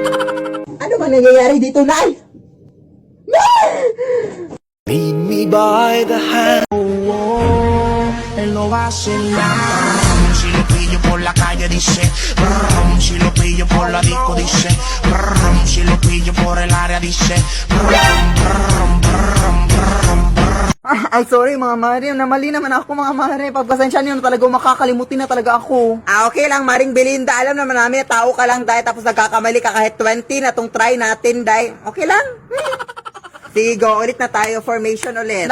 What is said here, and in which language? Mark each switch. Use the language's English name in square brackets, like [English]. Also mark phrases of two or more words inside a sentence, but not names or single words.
[Filipino] Ano ba nangyayari dito, Nay? [English] Lead me by the hand. [Spanish] Él lo hace nada. Si lo pillo por la calle dice, brum, si lo pillo por la disco dice, brum, si lo pillo por el área dice, brum, brum, brum, brum, brum. [Filipino] Ay, sorry mga mare. Namali naman ako mga mare. Pagpasensya niyo na talaga, makakalimutin na talaga ako. Okay lang, Maring Belinda. Alam naman namin, tao ka lang, Day. Tapos nagkakamali ka kahit 20 na tong try natin, Day. Okay lang? Sige, go. Ulit na tayo. Formation ulit.